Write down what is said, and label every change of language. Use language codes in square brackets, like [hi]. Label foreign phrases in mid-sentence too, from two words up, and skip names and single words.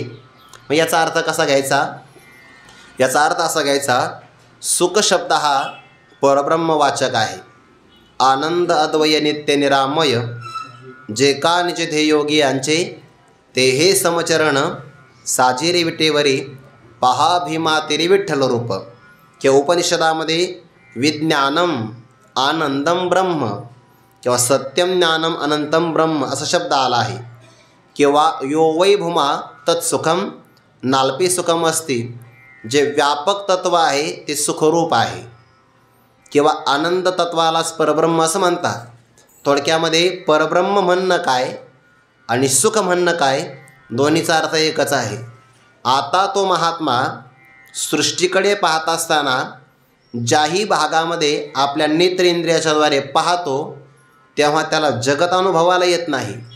[mr] मग याचा अर्थ कसा घ्यायचा? याचा अर्थ असा घ्यायचा, सुख शब्द हा परब्रह्मवाचक आहे. आनंद अद्वय नित्य निरामय जे का निज ध्येयोगी यांचे ते हे समचरण साजिरे विटेवरी पहा भीमा तिरी विठ्ठल रूप. किंवा उपनिषदामध्ये [sa] विज्ञानम आनंदम ब्रह्म [mr] किंवा [sa] सत्यम ज्ञानम अनंतम ब्रह्म [mr] असा शब्द आला आहे. [sa] किंवा यो वै भूमा तत्सुखम नाल्पी सुखम असती. [mr] जे व्यापक तत्व आहे ते सुखरूप आहे. किंवा आनंद तत्वालाच परब्रह्म असं म्हणतात. थोडक्यामध्ये परब्रह्म म्हणणं काय आणि सुख म्हणणं काय दोन्हीचा अर्थ एकच आहे. आता तो महात्मा सृष्टीकडे पाहत असताना ज्याही भागामध्ये आपल्या नेत्रेंद्रियाच्याद्वारे पाहतो तेव्हा त्याला जगत अनुभवाला येत नाही.